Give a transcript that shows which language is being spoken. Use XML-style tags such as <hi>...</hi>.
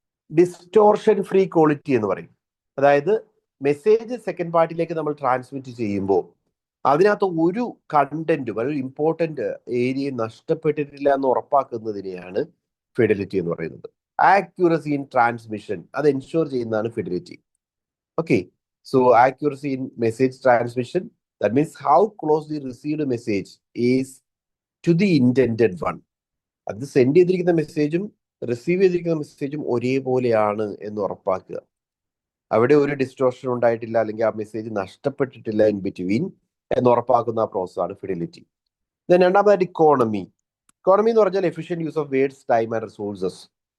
<ml>Distortion free quality എന്ന് പറയും. അതായത് മെസ്സേജ് സെക്കൻഡ് പാർട്ടിയിലേക്ക് നമ്മൾ ട്രാൻസ്മിറ്റ് ചെയ്യുമ്പോൾ അതിനകത്ത് ഒരു കണ്ടന്റും ഒരു ഇമ്പോർട്ടന്റ് ഏരിയ നഷ്ടപ്പെട്ടിട്ടില്ല എന്ന് ഉറപ്പാക്കുന്നതിനെയാണ് ഫിഡിലിറ്റി എന്ന് പറയുന്നത്. ആക്യുറസി ഇൻ ട്രാൻസ്മിഷൻ അത് എൻഷുർ ചെയ്യുന്നതാണ് fidelity.</ml> <en>Okay, so accuracy in message transmission, that means how close the received message is to the intended one.</en> <ml>അത് സെൻഡ് ചെയ്തിരിക്കുന്ന മെസ്സേജും റിസീവ് ചെയ്തിരിക്കുന്ന മെസ്സേജും ഒരേപോലെയാണ് എന്ന് ഉറപ്പാക്കുക. അവിടെ ഒരു ഡിസ്റ്റോർഷൻ ഉണ്ടായിട്ടില്ല അല്ലെങ്കിൽ ആ മെസ്സേജ് നഷ്ടപ്പെട്ടിട്ടില്ല ഇൻ ബിറ്റ്വീൻ എന്ന് ഉറപ്പാക്കുന്ന ആ പ്രോസസ്സാണ് ഫിഡിലിറ്റി.</ml> <en>Then രണ്ടാമതായിട്ട് economy. Economy</en> <ml>എന്ന് പറഞ്ഞാൽ</ml> <en>Efficient use of words, time and resources.</en>